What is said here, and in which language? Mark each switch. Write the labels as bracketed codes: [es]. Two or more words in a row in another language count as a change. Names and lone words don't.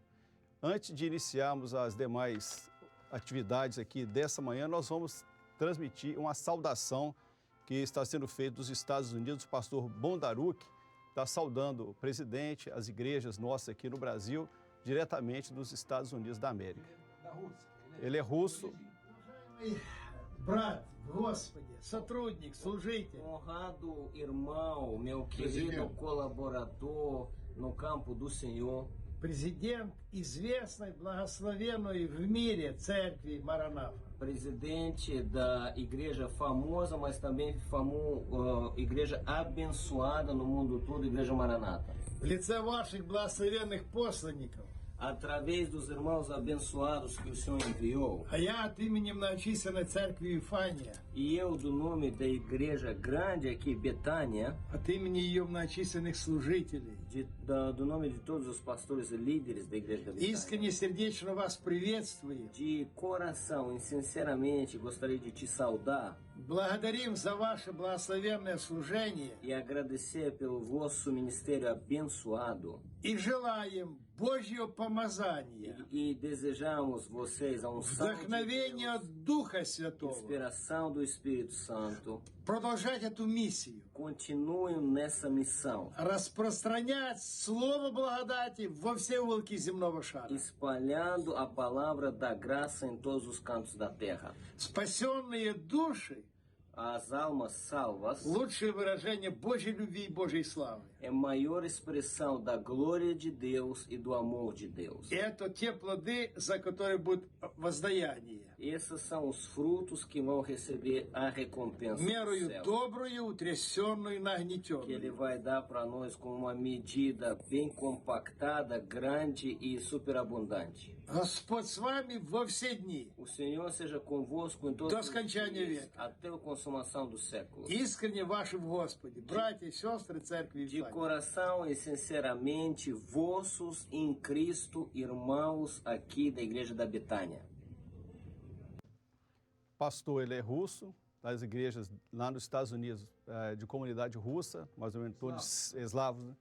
[pt] Antes de iniciarmos as demais atividades aqui dessa manhã, nós vamos transmitir uma saudação que está sendo feita dos Estados Unidos. O pastor Bondaruk está saudando o presidente, as igrejas nossas aqui no Brasil, diretamente dos Estados Unidos da América. Ele é russo. [ru] Брат, Господи, сотрудник, служитель. [pt] Honrado irmão, meu querido colaborador no campo do Senhor. [ru] Президент известной, благословенной в мире церкви Маранафа. [pt] Presidente da igreja famosa, mas também igreja abençoada no mundo todo, Igreja Maranata. [ru] В лице ваших благословенных посланников. [pt] Através dos irmãos abençoados que o Senhor enviou. [ru] А я от имени многочисленной церкви Вифания. [pt] E eu, do nome da igreja grande aqui, Betânia. [ru] От имени ее многочисленных служителей. [pt] Do nome de todos os pastores e líderes da igreja da Betânia. [ru] Искренне сердечно вас приветствую. [pt] De coração e sinceramente gostaria de te saudar. [ru] Благодарим за ваше благословенное служение. [pt] E agradecer pelo vosso ministério abençoado. [ru] И желаем Божьего помазания. [pt] E desejamos vocês a unção [ru] Вдохновение Духа Святого. [pt] Inspiração do Espírito Santo. [ru] Продолжать эту миссию. [pt] Continuem nessa missão. [ru] Распространять слово благодати во все уголки земного шара. [pt] Espalhando a palavra da graça em todos os cantos da terra. [ru] Спасенные души. [pt] As almas salvas. [ru] Лучшее выражение Божьей любви и Божьей славы. [pt] É maior expressão da glória de Deus e do amor de Deus. [ru] Это те плоды, за которые будет воздаяние. [pt] Esses são os frutos que vão receber a recompensa do [ru] Мерою [pt] céu, [ru] доброю, утрясенную и [pt] que Ele [ru] нагнетенную. [pt] vai dar para nós com uma medida bem compactada, grande e superabundante. [ru] Господь с вами во все дни. [pt] O Senhor seja convosco em todos [ru] До [pt] os [ru] скончания [pt] dias, [ru] века. [pt] até a consumação do século. [ru] Искренне ваши в Господе, братья и сестры Церкви [pt] De [ru] Вифания. [pt] coração e sinceramente, vossos em Cristo, irmãos aqui da Igreja da Betânia. Pastor, ele é russo, das igrejas lá nos Estados Unidos, de comunidade russa, mais ou menos todos eslavos, né?